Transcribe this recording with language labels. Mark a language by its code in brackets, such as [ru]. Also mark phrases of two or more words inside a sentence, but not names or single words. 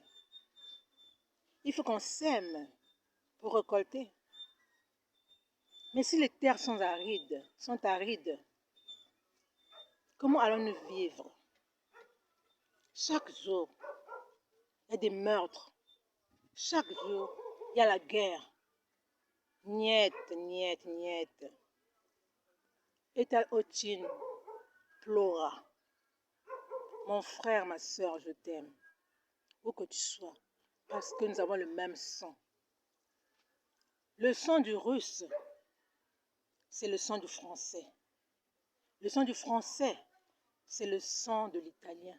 [fr] Il faut qu'on sème pour récolter. Mais si les terres sont arides, comment allons-nous vivre? Chaque jour, il y a des meurtres. Chaque jour, il y a la guerre. [ru] Нет, нет, нет. Это очень плохо. [fr] Mon frère, ma soeur, je t'aime. Où que tu sois. Parce que nous avons le même sang. Le sang du russe, c'est le sang du français. Le sang du français, c'est le sang de l'italien.